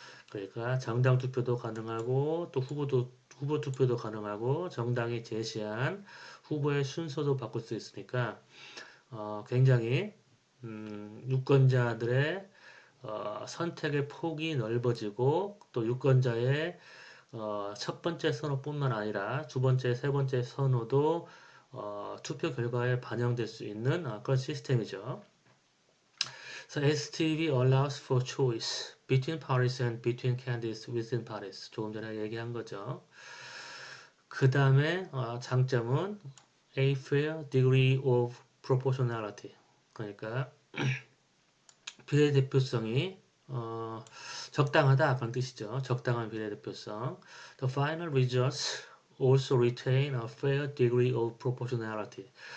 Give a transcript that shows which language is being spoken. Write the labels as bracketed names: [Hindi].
[Korean] 그러니까 정당 투표도 가능하고 또 후보 투표도 가능하고 정당이 제시한 후보의 순서도 바꿀 수 있으니까 굉장히 유권자들의 선택의 폭이 넓어지고 또 유권자의 첫 번째 선호뿐만 아니라 두 번째, 세 번째 선호도 투표 결과에 반영될 수 있는 그런 시스템이죠. [English] So STV allows for choice between parties and between candidates within parties. [Korean] 조금 전에 얘기한 거죠. 그 다음에 장점은 [English] a fair degree of proportionality. [Korean] 그러니까 비례대표성이 적당하다 그런 뜻이죠. 적당한 비례대표성. [English] The final results also retain a fair degree of proportionality.